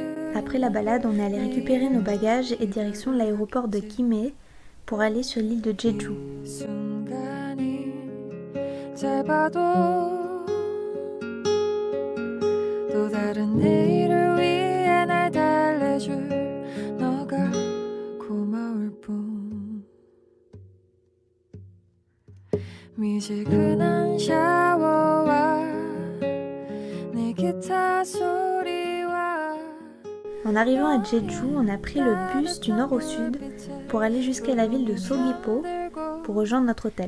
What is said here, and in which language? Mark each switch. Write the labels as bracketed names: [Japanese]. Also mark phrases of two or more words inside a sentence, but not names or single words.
[French] Après la balade, on est allé récupérer nos bagages et direction l'aéroport de Kimhae pour aller sur l'île de Jeju. [Korean] 순간이 짧아도 또 다른 내일을 위해 날 달래줄 너가 고마울 뿐 미지근한 샤워와 내 기타 소리와 [French] En arrivant à Jeju, on a pris le bus du nord au sud pour aller jusqu'à la ville de Sogipo pour rejoindre notre hôtel.